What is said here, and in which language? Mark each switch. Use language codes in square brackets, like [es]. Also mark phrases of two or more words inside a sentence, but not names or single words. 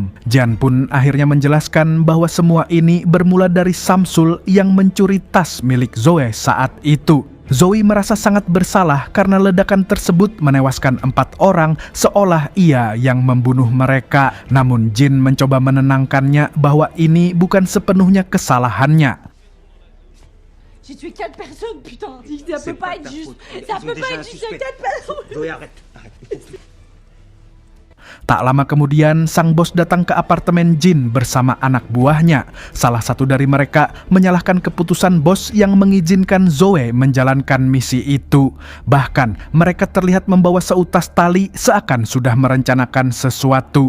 [id] Jan pun akhirnya menjelaskan bahwa semua ini bermula dari Samsul yang mencuri tas milik Zoe saat itu. Zoe merasa sangat bersalah karena ledakan tersebut menewaskan 4 orang seolah ia yang membunuh mereka. Namun Jin mencoba menenangkannya bahwa ini bukan sepenuhnya kesalahannya. [fr] J'ai tué 4 personnes, putain. Ça peut pas être juste. Ça peut pas être juste 4 personnes. [id] Tak lama kemudian, sang bos datang ke apartemen Jin bersama anak buahnya. Salah satu dari mereka menyalahkan keputusan bos yang mengizinkan Zoe menjalankan misi itu. Bahkan, mereka terlihat membawa seutas tali seakan sudah merencanakan sesuatu.